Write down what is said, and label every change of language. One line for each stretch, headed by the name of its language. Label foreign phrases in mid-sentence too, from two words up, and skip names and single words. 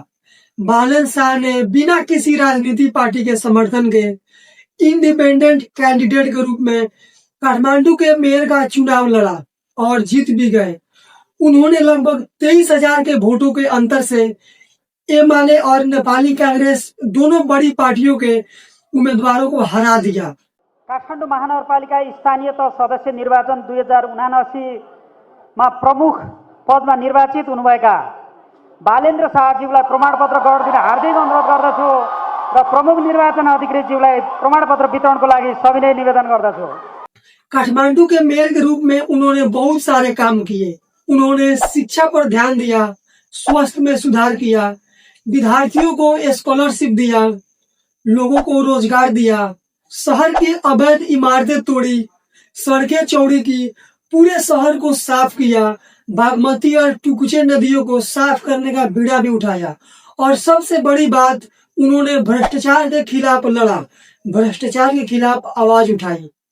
Hindi: बालन शाह ने बिना किसी राजनीतिक पार्टी के समर्थन के इंडिपेंडेंट कैंडिडेट के रूप में काठमांडू के मेयर का चुनाव लड़ा और जीत भी गए। उन्होंने लगभग 23,000 के वोटों के अंतर से एमाले और नेपाली कांग्रेस दोनों बड़ी पार्टियों के उम्मीदवारों को हरा दिया।
Nepali: काठमाडौँ महानगरपालिका स्थानीय तह सदस्य निर्वाचन 2079 में प्रमुख पदमा निर्वाचित हुनुभएका बालेन्द्र शाहज्यूलाई प्रमाणपत्र गरिदिन हार्दिक अनुरोध गर्दछु र प्रमुख निर्वाचन अधिकृतज्यूलाई प्रमाणपत्र वितरणको लागि सविनय निवेदन गर्दछु।
Hindi: काठमांडू के मेयर के रूप में उन्होंने बहुत सारे काम किए। उन्होंने शिक्षा पर ध्यान दिया, स्वास्थ्य में सुधार किया, विद्यार्थियों को स्कॉलरशिप दिया, लोगों को रोजगार दिया, शहर की अवैध इमारतें तोड़ी, सड़कें चौड़ी की, पूरे शहर को साफ किया, बागमती और टुकुचे नदियों को साफ करने का बीड़ा भी उठाया और सबसे बड़ी बात, उन्होंने भ्रष्टाचार के खिलाफ लड़ा, भ्रष्टाचार के खिलाफ आवाज उठाई।